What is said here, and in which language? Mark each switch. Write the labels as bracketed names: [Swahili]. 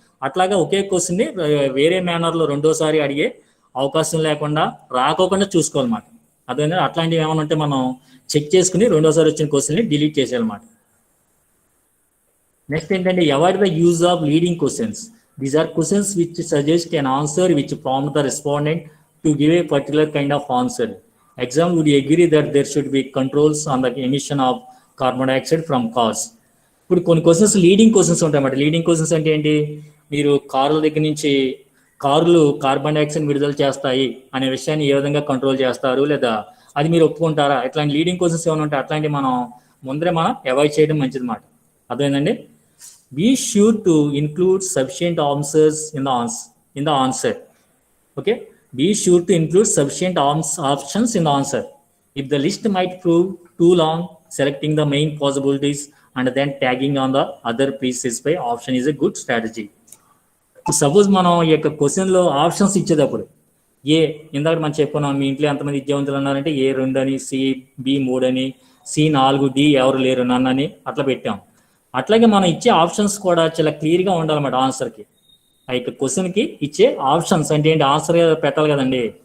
[Telugu] అట్లాగా ఒకే క్వశ్చన్ని వేరే మేనర్లో రెండోసారి అడిగే అవకాశం లేకుండా రాకోకుండా చూసుకోవాలన్నమాట. అర్థమైందండి. అట్లాంటివి ఏమైనా ఉంటే మనం చెక్ చేసుకుని రెండోసారి వచ్చిన క్వశ్చన్ని డిలీట్ చేసేయాలన్నమాట. [English] Next ఏంటంటే avoid the use of leading questions. These are questions which suggest an answer which prompt the respondent to give a particular kind of answer. Example, would you agree that there should be controls on the emission of carbon dioxide from cars? [Telugu] ఇప్పుడు కొన్ని questions leading questions ఉంటాయి అన్నమాట. Leading questions అంటే ఏంటి, మీరు కార్ల దగ్గర నుంచి కార్లు కార్బన్ డైఆక్సైడ్ విడుదల చేస్తాయి అనే విషయాన్ని ఏ విధంగా కంట్రోల్ చేస్తారు, లేదా అది మీరు ఒప్పుకుంటారా, ఇట్లాంటి లీడింగ్ క్వశ్చన్స్ ఏమైనా ఉంటాయి అట్లాంటివి మనం ముందరే మనం అవాయిడ్ చేయడం మంచిది అన్నమాట. అర్థమైందండి. [English] Be sure to include sufficient answers in the answer. Okay, be sure to include sufficient options in the answer. If the list might prove too long, selecting the main possibilities and then tagging on the other pre-specified option is a good strategy. [Telugu] Suppose మనం ఈ యొక్క క్వశ్చన్లో options ఇచ్చేటప్పుడు ఇందాక మనం చెప్పుకున్నాం, మీ ఇంట్లో ఎంతమంది విద్యావంతులు ఉన్నారంటే A2 అని, B3 అని, C4 D ఎవరు లేరు నన్నని అట్లా పెట్టాం. అట్లాగే మనం ఇచ్చే ఆప్షన్స్ కూడా చాలా క్లియర్గా ఉండాలన్నమాట. ఆన్సర్కి ఆ యొక్క క్వశ్చన్కి ఇచ్చే ఆప్షన్స్ అంటే ఏంటి, ఆన్సర్ పెట్టాలి కదండి.